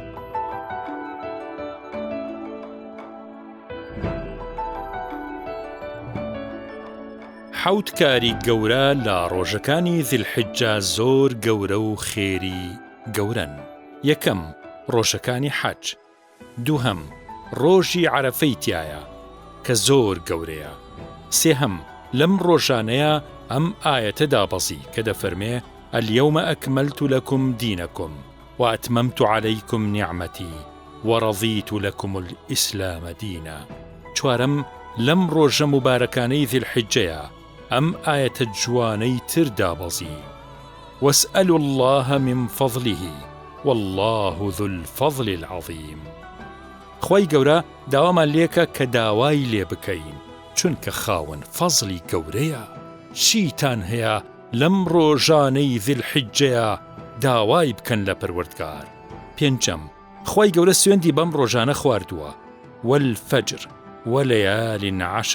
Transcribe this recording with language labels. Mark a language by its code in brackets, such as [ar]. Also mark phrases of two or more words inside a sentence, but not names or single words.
[ckb] حەوت کاری گەورە لە ڕۆژەکانی ذیلحیجە زۆر گەورە و خێری گەورەن. یەکەم ڕۆژەکانی حەج، دووهەم ڕۆژی عەرەفەی تایە کە زۆر گەورەیە، سێهەم لەم ڕۆژانەیە ئەم ئایەتە دابەزی کە دەفەرمێ [ar] اليوم أكملت لكم دينكم وأتممت عليكم نعمتي ورضيت لكم الإسلام دينا. [ckb] چوارەم لەم ڕۆژە مبارەکانەی ذیلحیجەیە ئەم ئایەتە جوانەی تر دابەزی [ar] واسألوا الله من فضله والله ذو الفضل العظيم. [ckb] خی گەورە داوامان لێکە کە داوای لێ بکەین چونکە خاوەن فەزڵی گەورەیە. چیتان هەیە لەم ڕۆژانەی ذیلحیجەیە داوای بکەن لە پەروەردگار. پێنجەم، خی گەورە سوێندی بەم ڕۆژانە خواردووە، [ar] والفەجر وەلەیالین عەشر.